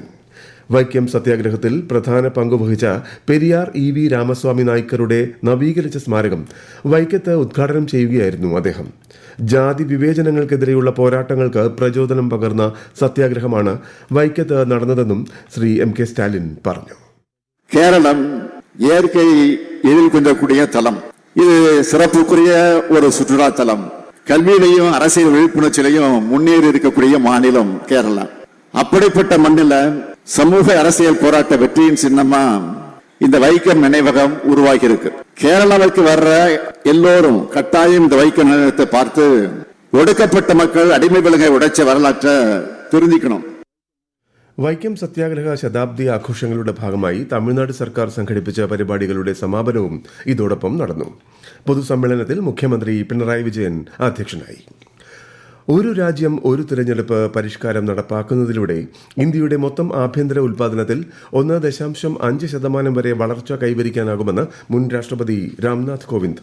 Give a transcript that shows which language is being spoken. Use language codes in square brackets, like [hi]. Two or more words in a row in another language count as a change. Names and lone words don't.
[ml] വൈക്കം സത്യാഗ്രഹത്തിൽ പ്രധാന പങ്കുവഹിച്ച പെരിയാർ ഇ.വി. രാമസ്വാമി നായ്ക്കരുടെ നവീകരിച്ച സ്മാരകം വൈക്കത്ത് ഉദ്ഘാടനം ചെയ്യുകയായിരുന്നു അദ്ദേഹം. ജാതി വിവേചനങ്ങൾക്കെതിരെയുള്ള പോരാട്ടങ്ങൾക്ക് പ്രചോദനം പകർന്ന സത്യാഗ്രഹമാണ് വൈക്കത്ത് നടന്നതെന്നും ശ്രീ M.K. സ്റ്റാലിൻ പറഞ്ഞു. [ta] കേരളം இயற்கை எழில் கொண்டக்கூடிய தலம். இது சிறப்புக்குரிய ஒரு சுற்றுலா தலம். கல்வியிலையும் அரசியல் விழிப்புணர்ச்சியிலையும் முன்னேறி இருக்கக்கூடிய மாநிலம் கேரளா. அப்படிப்பட்ட மண்ணில சமூக அரசியல் போராட்ட வெற்றியின் சின்னமா இந்த வைக்கம் நினைவகம் உருவாகி இருக்கு. கேரளாவுக்கு வர்ற எல்லோரும் கட்டாயம் இந்த வைக்கம் நினைவகத்தை பார்த்து ஒடுக்கப்பட்ட மக்கள் அடிமை விலங்கை உடைச்ச வரலாற்றை தெரிஞ்சுக்கணும். [ml] വൈക്കം സത്യാഗ്രഹ ശതാബ്ദി ആഘോഷങ്ങളുടെ ഭാഗമായി തമിഴ്നാട് സർക്കാർ സംഘടിപ്പിച്ച പരിപാടികളുടെ സമാപനവും ഇതോടൊപ്പം നടന്നു. പൊതുസമ്മേളനത്തിൽ മുഖ്യമന്ത്രി പിണറായി വിജയൻ അധ്യക്ഷനായി. ഒരു രാജ്യം ഒരു തിരഞ്ഞെടുപ്പ് പരിഷ്കാരം നടപ്പാക്കുന്നതിലൂടെ ഇന്ത്യയുടെ മൊത്തം ആഭ്യന്തര ഉൽപാദനത്തിൽ 1.5% വരെ വളർച്ച കൈവരിക്കാനാകുമെന്ന് മുൻ രാഷ്ട്രപതി രാംനാഥ് കോവിന്ദ്.